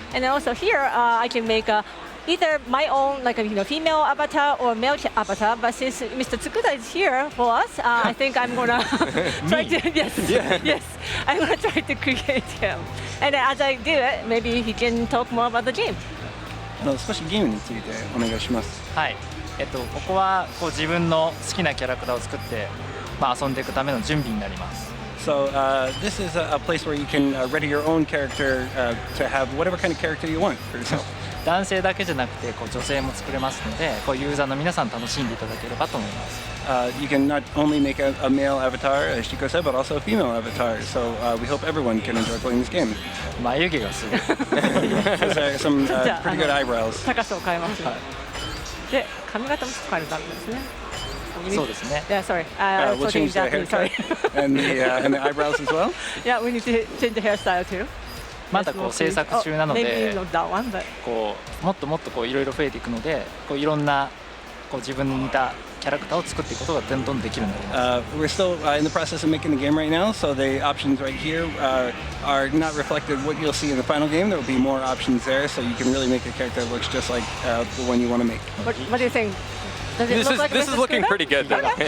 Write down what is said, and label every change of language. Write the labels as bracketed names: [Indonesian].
[English] And then also here, I can make either my own, like a female avatar or male avatar. But since Mr. Tsukuda is here for us, I think I'm gonna try to yes, I'm gonna try to create him. And as I do it, maybe he can talk more about the game. [Japanese] 少しゲームについてお願いします。はい。ここは自分の好きなキャラクターを作って、遊んでいくための準備になります。 [English] So this is a place where you can ready your own character to have whatever kind of character you want for yourself. [Japanese] 男性だけじゃなくて女性も作れますので、ユーザーの皆さん楽しんでいただければと思います。 [English] You can not only make a male avatar, as Shiko said, but also a female avatar. So we hope everyone can enjoy playing this game. [Japanese] 眉毛がすごい。 [English] There's some pretty good eyebrows. [Japanese] 高さを変えます。で、髪型も変えるためですね。そうですね。 [English] Yeah, sorry. We'll change the haircut and the eyebrows as well. Yeah, we need to change the hairstyle too. [Japanese] まだ制作中なので、もっともっといろいろ増えていくので、いろんな自分に似たキャラクターを作っていくことがどんどんできるようになります。 [English] We're still in the process of making the game right now, so the options right here are not reflected what you'll see in the final game. There will be more options there, so you can really make a character that looks just like the one you want to make. What do you think? Does it look like this is looking pretty good, though.